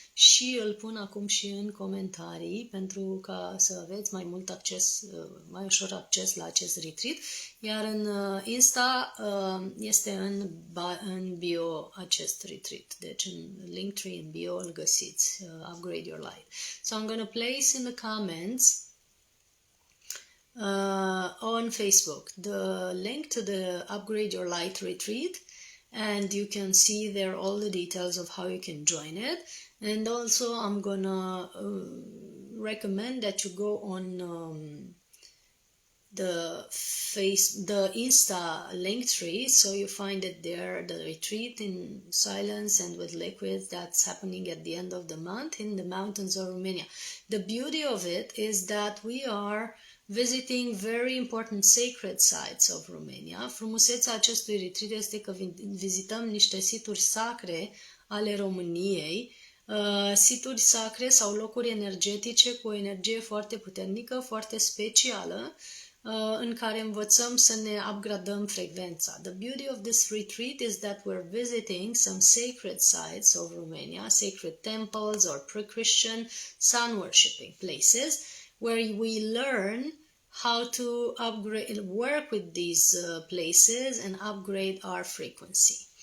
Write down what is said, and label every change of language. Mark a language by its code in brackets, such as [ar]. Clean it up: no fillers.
[ro] și îl pun acum și în comentarii pentru ca să aveți mai mult acces, mai ușor acces la acest retreat. Iar în Insta este în bio acest retreat, deci în Linktree in bio îl găsiți, Upgrade Your Life. [en] So I'm going to place in the comments on Facebook the link to the Upgrade Your Light retreat, and you can see there all the details of how you can join it. And also I'm gonna recommend that you go on the Insta Linktree, so you find it there, the retreat in silence and with liquids that's happening at the end of the month in the mountains of Romania. The beauty of it is that we are visiting very important sacred sites of Romania. [ro] Frumusețea acestui retreat este că vizităm niște situri sacre ale României, situri sacre sau locuri energetice cu o energie foarte puternică, foarte specială, în care învățăm să ne upgradăm frecvența. [en] The beauty of this retreat is that we're visiting some sacred sites of Romania, sacred temples or pre-Christian sun worshipping places, where we learn how to work with these places and upgrade our frequency.